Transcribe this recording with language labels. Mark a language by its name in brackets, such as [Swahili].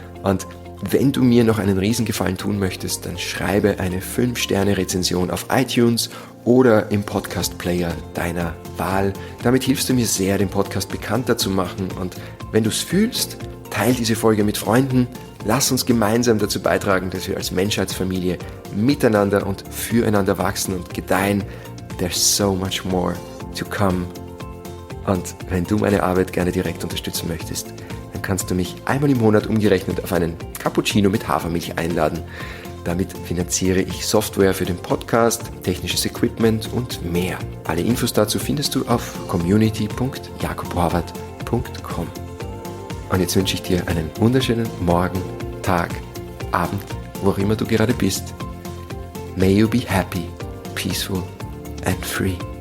[German] Und wenn du mir noch einen Riesengefallen tun möchtest, dann schreibe eine 5-Sterne-Rezension auf iTunes oder im Podcast-Player deiner Wahl. Damit hilfst du mir sehr, den Podcast bekannter zu machen. Und wenn du es fühlst, teile diese Folge mit Freunden. Lass uns gemeinsam dazu beitragen, dass wir als Menschheitsfamilie miteinander und füreinander wachsen und gedeihen. [English] There's so much more to come. [German] Und wenn du meine Arbeit gerne direkt unterstützen möchtest, dann kannst du mich einmal im Monat umgerechnet auf einen Cappuccino mit Hafermilch einladen. Damit finanziere ich Software für den Podcast, technisches Equipment und mehr. Alle Infos dazu findest du auf community.jakobhorvath.com. Und jetzt wünsche ich dir einen wunderschönen Morgen, Tag, Abend, wo auch immer du gerade bist. [English] May you be happy, peaceful and free.